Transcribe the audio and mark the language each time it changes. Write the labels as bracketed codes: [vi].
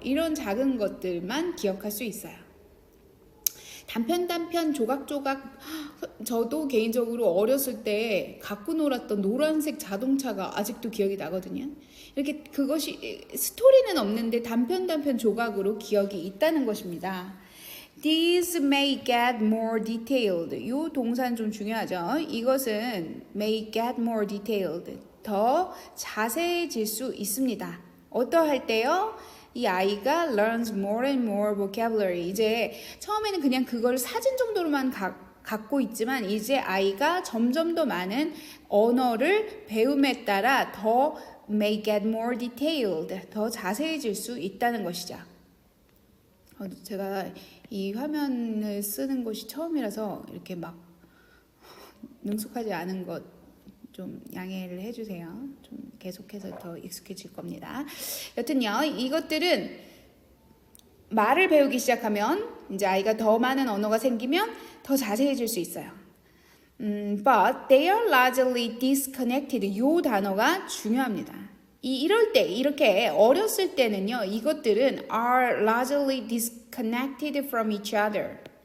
[ko] 이런 작은 것들만 기억할 수 있어요. 단편 조각조각, 저도 개인적으로 어렸을 때 갖고 놀았던 노란색 자동차가 아직도 기억이 나거든요. 이렇게 그것이 스토리는 없는데 단편 조각으로 기억이 있다는 것입니다. [en] These may get more detailed. [ko] 이 동사는 좀 중요하죠. 이것은 [en] may get more detailed. [ko] 더 자세해질 수 있습니다. 어떠할 때요? 이 아이가 [en] learns more and more vocabulary. [ko] 이제 처음에는 그냥 그걸 사진 정도로만 갖고 있지만 이제 아이가 점점 더 많은 언어를 배움에 따라 더 [en] may get more detailed. [ko] 더 자세해질 수 있다는 것이죠. 제가 이 화면을 쓰는 것이 처음이라서 이렇게 막 능숙하지 않은 것 좀 양해를 해주세요. 좀 계속해서 더 익숙해질 겁니다. 여튼요, 이것들은 말을 배우기 시작하면 이제 아이가 더 많은 언어가 생기면 더 자세해질 수 있어요. [en] But they are largely disconnected. [ko] 요 단어가 중요합니다. 이럴 때 이렇게 어렸을 때는요. 이것들은 [en] are largely disconnected from each other.